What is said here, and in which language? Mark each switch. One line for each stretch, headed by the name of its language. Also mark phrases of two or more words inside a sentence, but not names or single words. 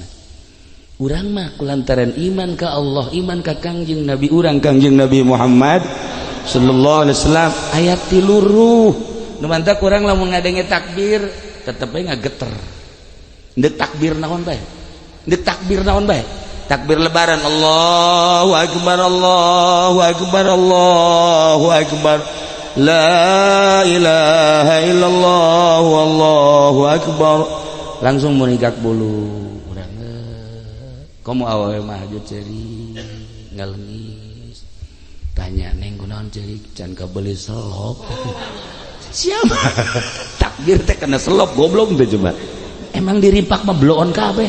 Sundanese: Urang mah kulantaran iman ka Allah, iman ka Kangjeng Nabi urang Kangjeng Nabi Muhammad
Arabic: صلى الله عليه وسلم
Sundanese: aya 3 ruh. Nu mantap urang lamun ngadenge takbir tetep we ngageter. Ndek takbir naon bae? Ndek takbir naon bae? Takbir lebaran
Arabic: الله أكبر الله أكبر الله أكبر لا إله إلا الله والله أكبر.
Sundanese: Langsung munigak bulu urang komo awewe mah hajut ceuri ngalengis. Tanya neng kunaon ceuri can kabeli selop. Siapa? Takbir teh kena selop goblok teh coba. Emang dirimpak mah bloon kabeh.